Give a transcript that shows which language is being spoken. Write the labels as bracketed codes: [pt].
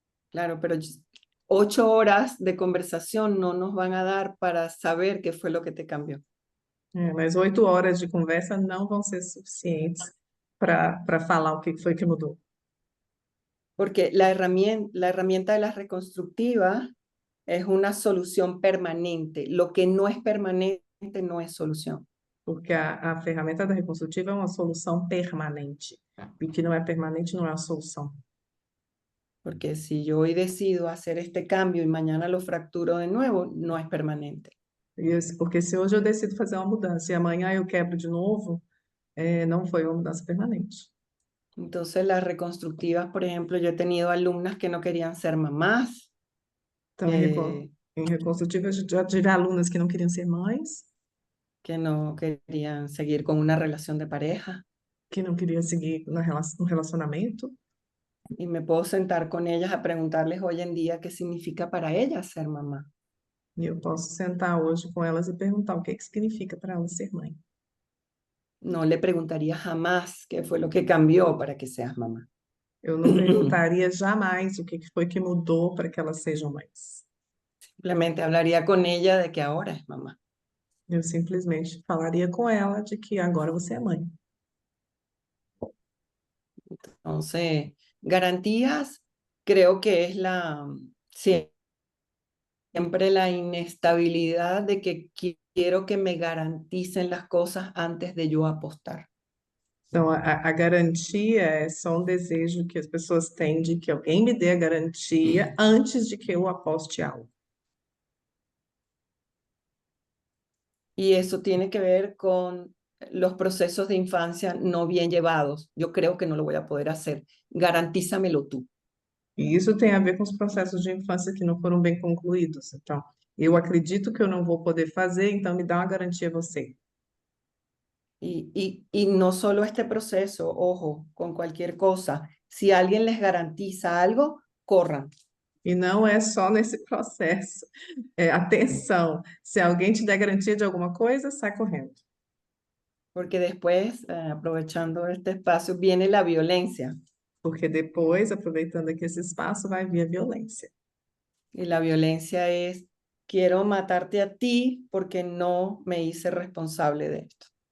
[es] Claro, pero 8 horas de conversación no nos van a dar para saber qué fue lo que te cambió. [pt] Mas 8 horas de conversa não vão ser suficientes para falar o que foi que mudou. [es] Porque la herramienta de la reconstructiva es una solución permanente. Lo que no es permanente no es solución. [pt] Porque a ferramenta da reconstrutiva é uma solução permanente. E o que não é permanente não é a solução. [es] Porque si yo hoy decido hacer este cambio y mañana lo fracturo de nuevo, no es permanente. [pt] Porque se hoje eu decido fazer uma mudança e amanhã eu quebro de novo, não foi uma mudança permanente. [es] Entonces las reconstructivas, por ejemplo, yo he tenido alumnas que no querían ser mamás. [pt] Então, em reconstrutiva, eu já tive alunas que não queriam ser mães, [es] Que no querían seguir con una relación de pareja. [pt] que não queriam seguir no relacionamento. [es] Y me puedo sentar con ellas a preguntarles hoy en día qué significa para ellas ser mamá. [pt] E eu posso sentar hoje com elas e perguntar o que significa para elas ser mãe. [es] No le preguntaría jamás qué fue lo que cambió para que seas mamá. [pt] Eu não perguntaria jamais o que foi que mudou para que elas sejam mães. [es] Simplemente hablaría con ella de que ahora es mamá. [pt] Eu simplesmente falaria com ela de que agora você é mãe. [es] Entonces, garantías creo que es siempre la inestabilidad de que quiero que me garanticen las cosas antes de yo apostar. [pt] Então, a garantia é só um desejo que as pessoas têm de que alguém me dê a garantia antes de que eu aposte algo. [es] Y eso tiene que ver con los procesos de infancia no bien llevados. Yo creo que no lo voy a poder hacer. Garantízamelo tú. [pt] E isso tem a ver com os processos de infância que não foram bem concluídos. Então, eu acredito que eu não vou poder fazer, então me dá uma garantia você. [es] Y no solo este proceso, ojo, con cualquier cosa. Si alguien les garantiza algo, corran. [pt] E não é só nesse processo. Atenção, se alguém te der garantia de alguma coisa, sai correndo. [es] Porque después, aprovechando este espacio, viene la violencia. [pt] Porque depois, aproveitando aqui esse espaço, vai vir a violência. [es] Y la violencia es, quiero matarte a ti porque no me hice responsable de esto.